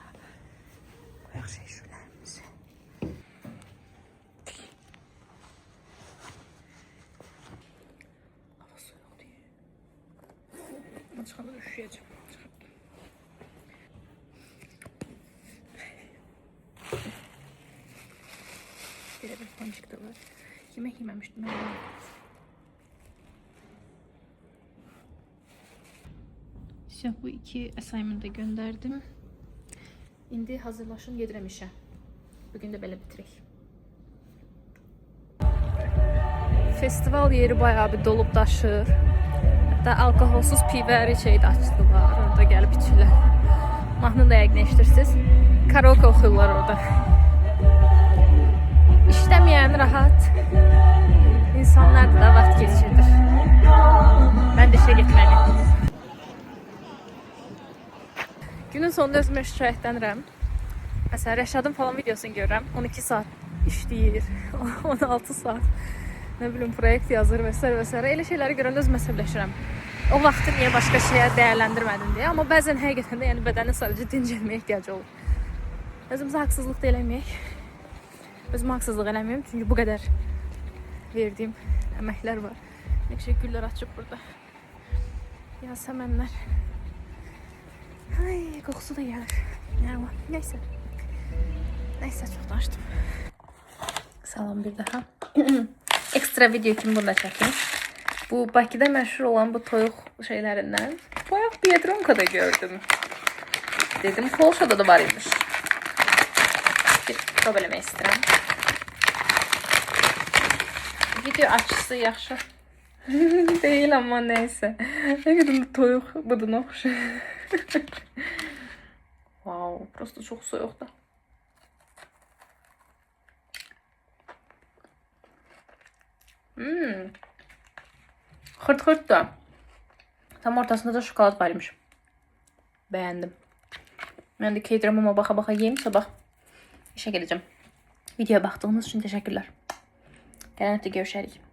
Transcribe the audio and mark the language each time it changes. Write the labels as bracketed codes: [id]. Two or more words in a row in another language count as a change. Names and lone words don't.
[az] Qoyaq şey şülərimizi. Hava soyuq deyil. Ama çıxanda üşüyəcəm. Belə bir panik də var. [tr] Yemek yememiştim ben. İşte bu 2 assignment'ı gönderdim. [az] İndi hazırlaşın, gedirəm işə. Bugün de belə bitirək. [tr] Festival yeri bayağı bir dolup daşır. [az] Hatta alkoholsuz pivəri şey də açdılar. Orada gəlib içirlər. Mahnını da yəqin eşidirsiniz. Karaoke oxuyurlar orada. İşləməyən rahat. İnsanlar da vaxt geçirdir. [tr] Ben de işe gitmeliyim. [az] Günün sonunda özümə şikayətlənirəm. Mesela Rəşadın falan videosunu görürəm. 12 saat işləyir. 16 saat. [tr] Ne bileyim proyekt yazır vesaire vesaire. [az] Elə şeyləri görəndə özümə əsəbləşirəm. [tr] O vaxtı niye başka şeye değerlendirmedin diye. Ama bazen [az] həqiqətən də yəni bədənin sadəcə dincəlməyə ehtiyacı olur. Özümüzə haksızlık da eləməyək. Özümə haksızlık eləməyim. [tr] Çünkü bu kadar verdiğim emekler var. Ne güzel güller açıp burada. Yasemenler. Ay kokusu da gelir. Yani neyse. Neyse çok açtım. [az] Salam bir daha. [tr] Ekstra video kim bunda çekeyim. [az] Bu Bakıda məşhur olan bu toyuq şeylərindən. Bayaq Biedronka'da gördüm. Dedim Polşa'da da var imiş. Bir prov eləmək istəyirəm. Video açısı yaxşı. [tr] Değil ama neyse. Ne kadar [az] toyuq buduna oxşayır. Prosto çok soyuqdur. Xırt xırt da. Tam ortasında da şokolad var imiş. [tr] Beğendim. Ben de K-dramama [az] baxa yiyeyim, [tr] sabah işe geleceğim. Videoya baktığınız için teşekkürler. [az] Gələn həftə görüşərik.